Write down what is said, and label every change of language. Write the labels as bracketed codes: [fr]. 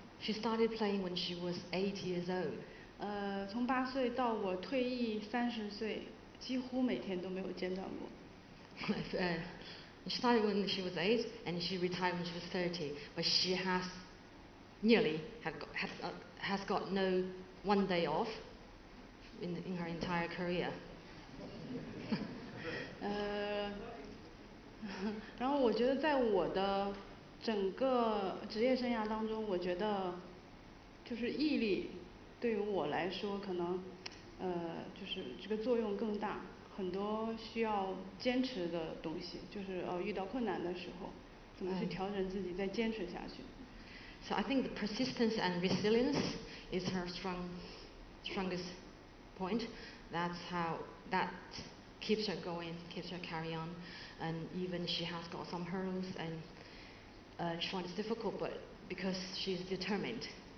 [en] She started playing when she was 8 years old. [zh] 从8岁到我退役30岁，几乎每天都没有间断过。 [en] She started when she was 8 and she retired when she was 30, but she has nearly has got no one day off in her entire career. [zh] 然后我觉得在我的整个职业生涯当中，我觉得就是毅力对于我来说可能就是这个作用更大，很多需要坚持的东西，就是遇到困难的时候，怎么去调整自己，再坚持下去。 [en] So I think the persistence and resilience is her strongest point. That's how that keeps her going, keeps her carry on, and even she has got some hurdles and she finds it difficult, but because she's determined.